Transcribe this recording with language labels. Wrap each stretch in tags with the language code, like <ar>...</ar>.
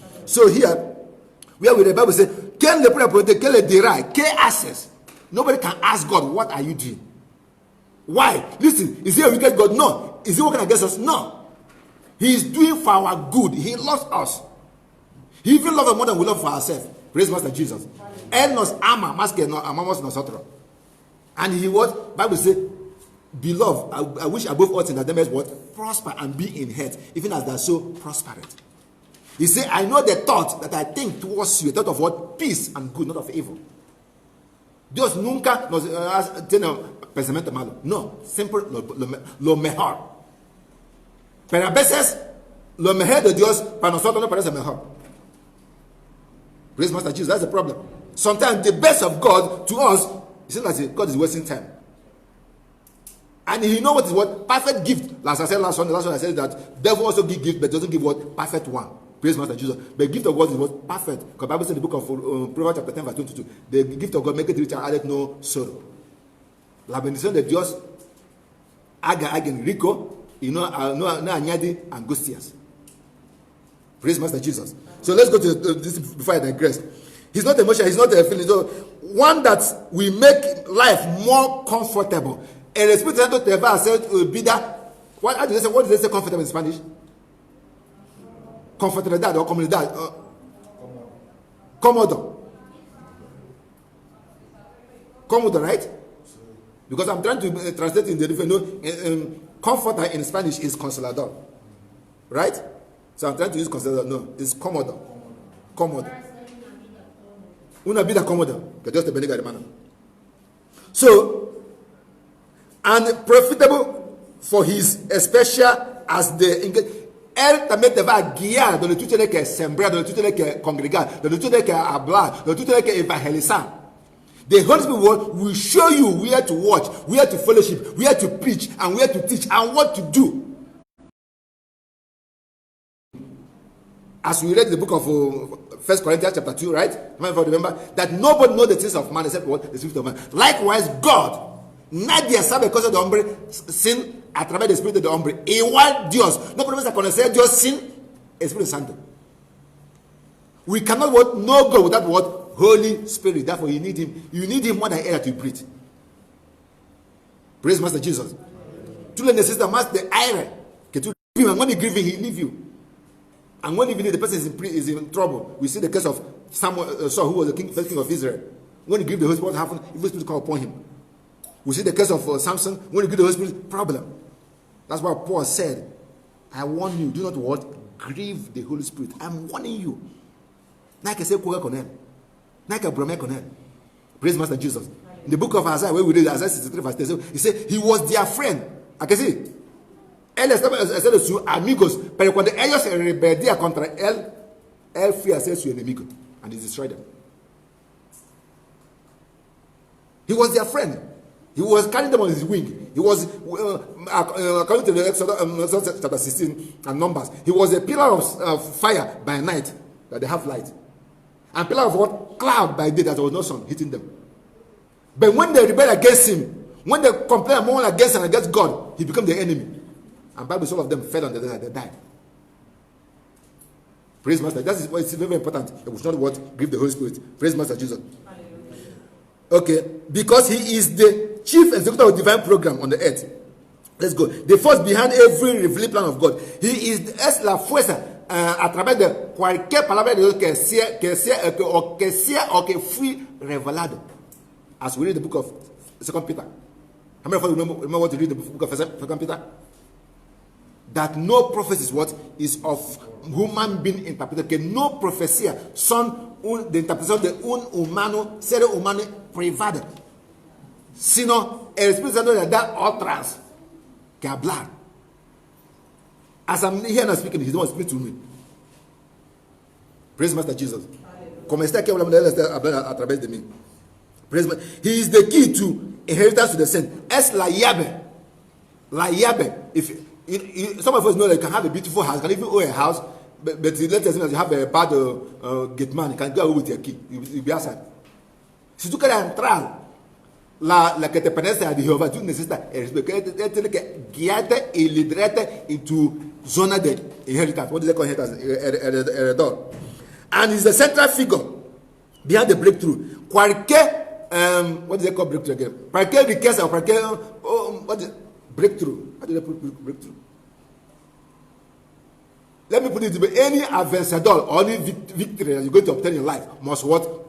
<en>So here, where with the Bible says, "Can the prayer can le dira, que access?" Nobody can ask God, "What are you doing?" Why? Listen, is he a wicked God? No. Is he working against us? No. He is doing for our good. He loves us. He even loves us more than we love for ourselves. Praise Master Jesus.</en> <es>Él nos ama más que amamos nosotros.</es> <en>And he what? Bible says, "Beloved, I wish above all things that they may what? Prosper and be in health, even as they are so prosperous." He said, "I know the thought that I think towards you, a thought of what? Peace and good, not of evil."</en> <es>Dios nunca nos tiene pensamiento malo. No, siempre lo mejor. Pero a veces, lo mejor de Dios para nosotros no parece mejor.</es> <en>Praise Master Jesus, that's the problem. Sometimes the best of God to us, it seems like God is wasting time. And he knows what is what? Perfect gift. Last I said last one I said that devil also give gift, but doesn't give what? Perfect one. Praise Master Jesus. The gift of God is what? Perfect. Because the Bible says in the book of Proverbs chapter 10 verse 22, the gift of God make it rich and added no sorrow.</en> <es>La bendición de Dios haga alguien rico y no añade angustias.</es> <en>Praise Master Jesus. So let's go to this before I digress. He's not emotional. He's not a feeling. So one that will make life more comfortable.</en> <es>El Espíritu Santo te va a hacer vida.</es> <en>What do they say comfortable in Spanish?</en> <es>Comfortabilidad or comunidad. Cómodo. Cómodo, right?</es> <en>Because I'm trying to translate in the different. Comforter in Spanish is consolador. Right? So I'm trying to use consolador.</en> <es>No, it's cómodo. Cómodo. Una vida cómoda. Que Dios te bendiga, hermano.</es> <en>So, and profitable for his special as the.</en> <es>Él también te va a guiar donde tú tienes que sembrar, donde tú tienes que congregar, donde tú tienes que hablar, donde tú tienes que evangelizar.</es> <en>The Holy Spirit will show you where to watch, where to fellowship, where to preach, and where to teach, and what to do. As we read the book of 1 Corinthians chapter 2, right? Remember that nobody knows the things of man except what? The Spirit of man. Likewise, God.</en> <es>Nadie sabe cosas de hombre sin a través del Espíritu de hombre. Igual Dios. No podemos conocer Dios sin Espíritu Santo.</es> <en>We cannot know God without what? Holy Spirit. Therefore, you need Him. You need Him more than air to breathe. Praise Master Jesus.</en> <es>Tu le necesitas más de aire que tú</es> <en>leave him. And when you grieve him, he leave you. And when even the person is in trouble, we see the case of Samuel, Saul, who was the first king of Israel. When he grieved the Holy Spirit, what happened? Evil spirit came upon him. We see the case of Samson. When he grieved the Holy Spirit, problem. That's why Paul said, I warn you, do not what? Grieve the Holy Spirit. I'm warning you. Like I say, like a brome connect. Praise Master Jesus. In the book of Isaiah, where we read Isaiah 63 verse 10, he said, he was their friend. I can see.</en> <es>Él estaba haciendo sus amigos, pero cuando ellos se rebelían contra él, él fue a ser su enemigo,</es> <en>and he destroyed them. He was their friend. He was carrying them on his wing. He was, according to the Exodus chapter 16 and Numbers, he was a pillar of fire by night, that they have light. And pillar of what? Cloud by day, that there was no sun hitting them. But when they rebel against him, when they complain more against and against God, he became the enemy. And Bible, some of them fell on the desert, they died. Praise Master. That is why it's very important. It was not what? Grieve the Holy Spirit. Praise Master Jesus. Okay. Because he is the chief executive of divine program on the earth. Let's go. The force behind every revealed plan of God.</en> <es>He es la fuerza a través de cualquier palabra de Dios que sea o que fui revelado.</es> <en>As we read the book of 2 Peter. How many of you remember what to read the book of 2 Peter? That no prophecy is what? Is of human being interpreted.</en> <es>Que no profecía son de interpretación de un humano, ser humano privado. Sino el Espíritu Santo le da otras que hablar.</es> <en>As I'm here now speaking, He don't speak to me. Praise Master Jesus.</en> <es>Como está aquí hablando, Él está hablando a través de mí.</es> <en>Praise Master. He is the key to inheritance to the saint.</en> <es>Es la llave. La llave.</es> <en>Some of us know that you can have a beautiful house, you can even own a house, but let's assume that you have a bad gate man, you can go with your key, you'll be outside.</en> <es>Si tú quieres entrar, la que te pertenece a Jehová, tú necesitas tiene que guiarte y liderarte en tu zona de inheritance.</es> <en>What do they call inheritance? Heredor. And he's the central figure behind the breakthrough.</en> <es>Cualquier,</es> <en>what do they call breakthrough again?</en> <es>Cualquier riqueza, cualquier,</es> <en>what is breakthrough? How do they put breakthrough? Let me put it this way. Any vencedor or any victory that you're going to obtain in life must what?</en>